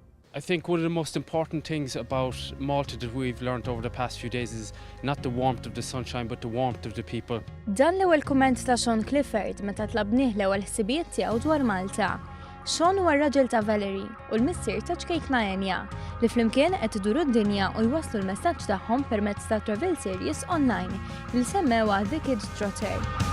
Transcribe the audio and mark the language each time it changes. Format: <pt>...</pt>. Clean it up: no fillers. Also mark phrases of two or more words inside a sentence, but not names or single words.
<en>I think one of the most important things about Malta that we've learned over the past few days is not the warmth of the sunshine but the warmth of the people.</en> <mt>Dan l-ewwel kumment ta' Sean Clifford meta tlabnieh l-ewwel ħsibijiet tiegħu dwar Malta. Sean huwa r-raġel ta' Valerie u l-missier ta' ċkejkna Enya li flimkien qed iduru d-dinja u jwasslu l-messaġġ tagħhom permezz ta'</mt> <en>travel series online</en> <mt>li semmewha TheKidTrotter.</mt>